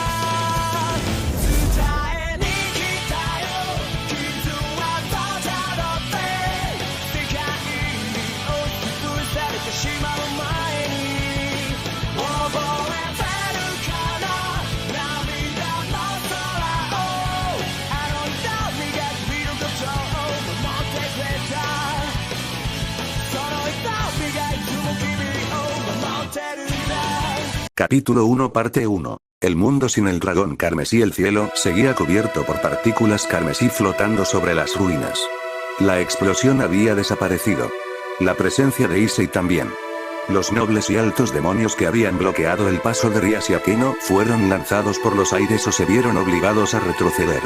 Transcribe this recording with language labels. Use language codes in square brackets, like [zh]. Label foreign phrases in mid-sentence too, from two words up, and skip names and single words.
[ja] 伝えに来たよ、傷はただって世界に押しつぶされてしまう前に覚えてるかな、涙の空をあの瞳が見ることを守ってくれた、その瞳がいつも君を守ってるんだ。 [es] Capítulo 1 parte 1. El mundo sin el dragón carmesí. El cielo seguía cubierto por partículas carmesí flotando sobre las ruinas. La explosión había desaparecido. La presencia de Issei también. Los nobles y altos demonios que habían bloqueado el paso de Rias y Akeno fueron lanzados por los aires o se vieron obligados a retroceder.